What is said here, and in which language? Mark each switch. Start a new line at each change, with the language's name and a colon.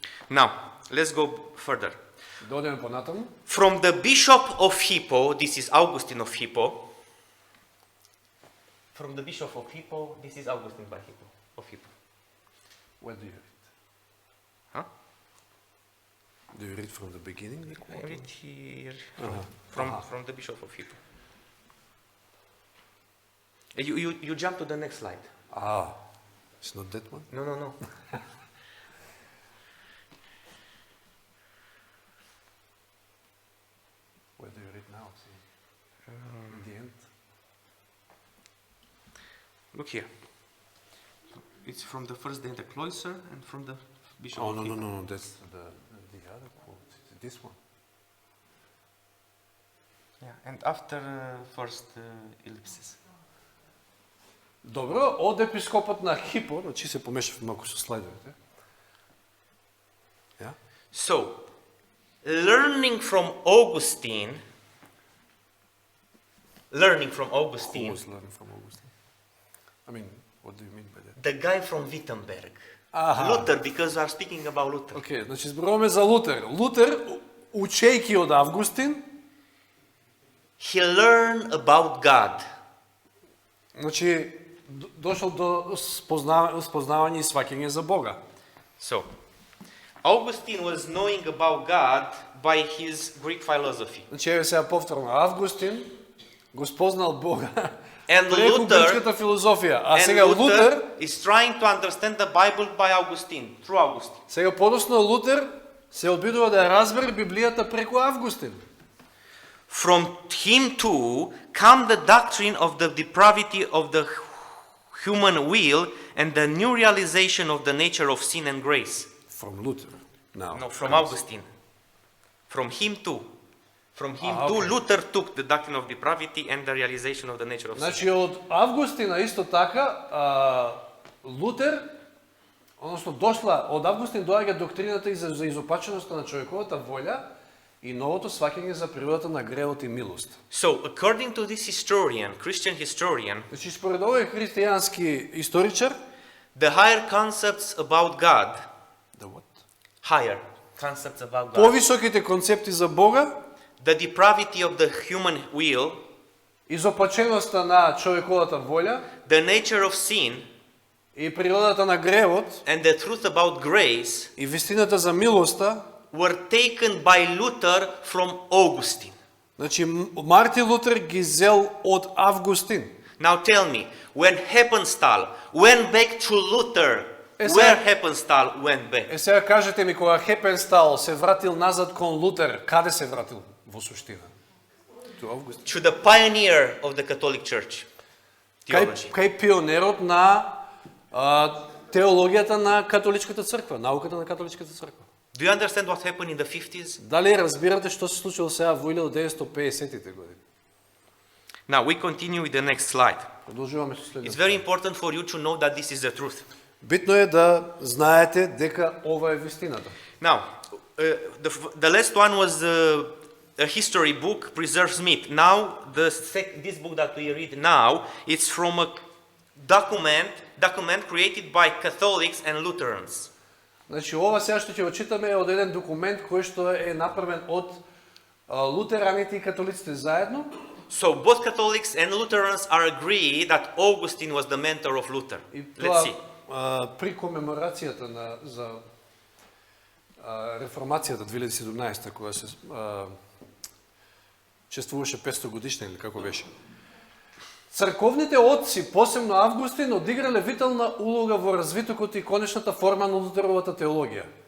English: Now, let's go further.
Macedonian: Да одиме понатаму.
English: From the bishop of Hippo, this is Augustine of Hippo. From the bishop of Hippo, this is Augustine by Hippo, of Hippo. Where do you read? Huh? Do you read from the beginning? I read here Uh-huh. from the bishop of Hippo. You jump to the next slide. Ah, it's not that one? No, no, no. Where do you read now? See, in the end. Look here. It's from the first day in the cloister and from the bishop Oh, of no, Hippo. no, that's the other quote. It's this one. Yeah, and after first ellipsis.
Macedonian: Добро, од епископот на Хипо, значи се помешав малку со слайдовите. Ja?
English: So, learning from Augustine, Who was learning from Augustine? I mean, what do you mean by that? the guy from Wittenberg. Aha. Luther, because we are speaking about Luther.
Macedonian: Океј, значи зборуваме за Лутер. Лутер, учејќи од Августин,
English: He learned about God.
Macedonian: значи дошол до спознавање и сваќање за Бога.
English: So, Augustine was knowing about God by his Greek philosophy.
Macedonian: Значи, еве сега повторно, Августин го спознал Бога
English: And
Macedonian: преку
English: Luther-
Macedonian: грчката филозофија, а
English: And
Macedonian: сега Лутер,
English: is trying to understand the Bible by Augustine, through Augustine.
Macedonian: сега подосно Лутер се обидува да ја разбере Библијата преку Августин.
English: From him too come the doctrine of the depravity of the human will and the new realization of the nature of sin and grace. From Luther. Now. No, from Augustine. From him too. From him too, okay. Luther took the doctrine of depravity and the realization of the nature of sin.
Macedonian: Значи од Августина исто така Лутер, односно дошла од Августин доаѓа доктрината и за изопаченоста на човековата волја и новото сваќање за природата на гревот и милост.
English: So, according to this historian, Christian historian,
Macedonian: Значи според овој христијански историчар,
English: the higher concepts about God, the what? higher, concepts about God,
Macedonian: повисоките концепти за Бога,
English: the depravity of the human will,
Macedonian: изопаченоста на човековата воља
English: the nature of sin,
Macedonian: и природата на гревот
English: and the truth about grace
Macedonian: и вистината за милоста,
English: were taken by Luther from Augustine.
Macedonian: значи Мартин Лутер ги зел од Августин.
English: Now tell me, when Heppenstall went back to Luther, Yes, where sir. Heppenstall went back?
Macedonian: Е сега кажете ми, кога Хепенстал се вратил назад кон Лутер, каде се вратил во суштина? До Августин.
English: To the pioneer of the Catholic Church theology.
Macedonian: Кај пионерот на теологијата на католичката црква, науката на католичката црква.
English: Do you understand what happened in the 50s?
Macedonian: Дали разбирате што се случило сега во 1950-тите години?
English: Now we continue with the next slide.
Macedonian: Продолжуваме со
English: It's
Macedonian: следното.
English: very important for you to know that this is the truth.
Macedonian: Битно е да знаете дека ова е вистината.
English: Now, the last one was a history book, Preserve Smith. Now, this book that we read now, it's from a document created by Catholics and Lutherans.
Macedonian: Значи ова сега што ќе го читаме е од еден документ кој што е направен од лутераните и католиците заедно.
English: So both Catholics and Lutherans are agree that Augustine was the mentor of Luther.
Macedonian: И
English: Let's
Macedonian: тоа
English: see.
Macedonian: при комеморацијата за реформацијата 2017 кога се чествуваше 500 годишна или како беше. Црковните отци, посебно Августин, одиграле витална улога во развитокот и конечната форма на Лутеровата теологија.